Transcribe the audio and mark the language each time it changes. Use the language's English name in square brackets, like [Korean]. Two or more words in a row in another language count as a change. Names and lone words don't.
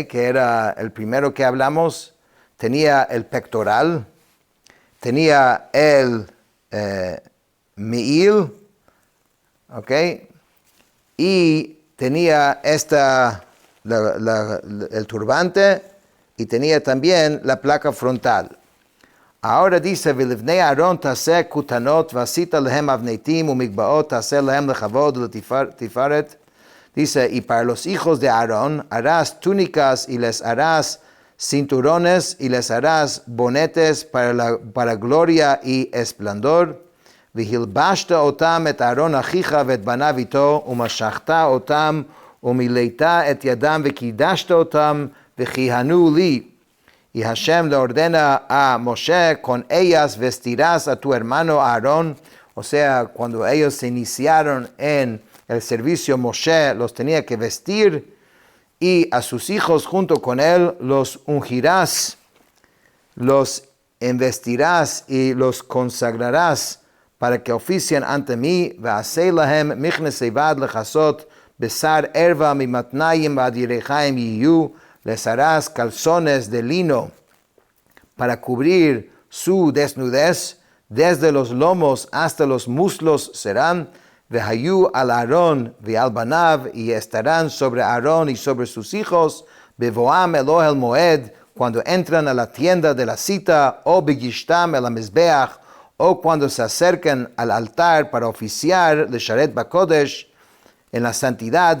[Spanish] Que era el primero que hablamos, tenía el pectoral, tenía el mi'il, ¿okay? Y tenía el turbante y tenía también la placa frontal. Ahora dice, [Hebrew] ולבני אהרון תעשה כותנות ועשית להם אבנתים ומגבעות תעשה להם לכבוד ולתפארת. [Spanish] Dice, y para los hijos de Aarón harás túnicas y les harás cinturones y les harás bonetes para gloria y esplendor. [Hebrew] והלבשת אותם את אהרון אחיך ואת בניו איתו ומשכת אותם ומילאת את ידם וקידשת אותם וכיהנו לי. [Spanish] Y Hashem le ordena a Moshe, con ellas vestirás a tu hermano Aarón. O sea, cuando ellos se iniciaron en el servicio, Moshe los tenía que vestir, y a sus hijos junto con él los ungirás, los investirás y los consagrarás para que oficien ante mí. [Hebrew] ועשה להם מכנסי בד לכסות בשר ערוה ממתנים ועד ירכים יהיו. [Spanish] Les harás calzones de lino para cubrir su desnudez, desde los lomos hasta los muslos serán. [Hebrew] והיו על אהרן ועל בניו, [Spanish] y estarán sobre Aarón y sobre sus hijos. [Hebrew] בבואם אל אוהל מועד, [Spanish] cuando entran a la tienda de la cita, o [Hebrew] בגשתם אל המזבח, [Spanish] o cuando se acercan al altar para oficiar [Hebrew] לשרת בקודש [Spanish] en la santidad.